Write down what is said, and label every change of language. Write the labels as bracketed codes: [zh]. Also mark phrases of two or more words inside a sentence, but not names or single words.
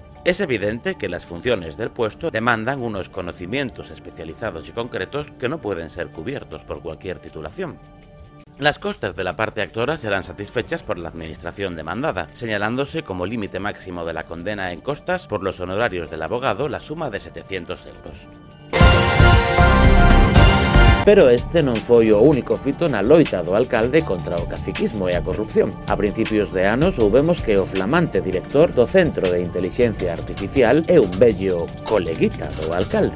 [es] Es evidente que las funciones del puesto demandan unos conocimientos especializados y concretos que no pueden ser cubiertos por cualquier titulación. Las costas de la parte actora serán satisfechas por la administración demandada, señalándose como límite máximo de la condena en costas por los honorarios del abogado la suma de 700 euros. [gl] Pero este non foi o único fito na loita do alcalde contra o caciquismo e a corrupción. A principios de ano soubemos que o flamante director do Centro de Intelixencia Artificial é un vello coleguita do alcalde.